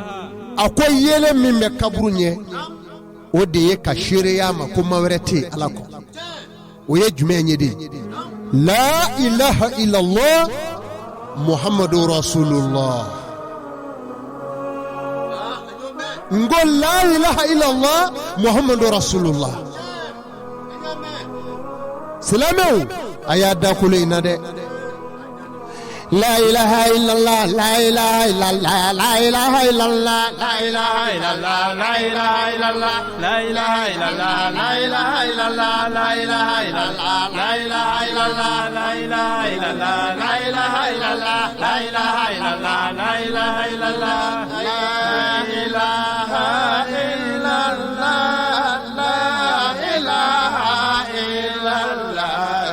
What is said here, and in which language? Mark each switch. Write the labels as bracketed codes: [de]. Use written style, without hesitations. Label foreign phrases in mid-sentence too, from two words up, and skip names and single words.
[bm] a ko yele min bɛ kaburu ɲɛ o de ye ka seereya ma ko maa wɛrɛ tɛ ala kɔ o ye jumɛn ye de [ar] لا إله إلا الله محمد رسول الله [bm] ngo [ar] لا إله إلا الله محمد رسول الله [bm] silamɛw a y'a da kolo in na dɛ [ar] لا إله إلا الله لا إله إلا الله لا إله إلا الله لا إله إلا الله لا إله إلا الله لا إله إلا الله لا إله إلا الله لا إله إلا الله لا إله إلا الله لا إله إلا الله لا إله إلا الله لا إله إلا الله لا إله إلا الله لا إله إلا الله لا إله إلا الله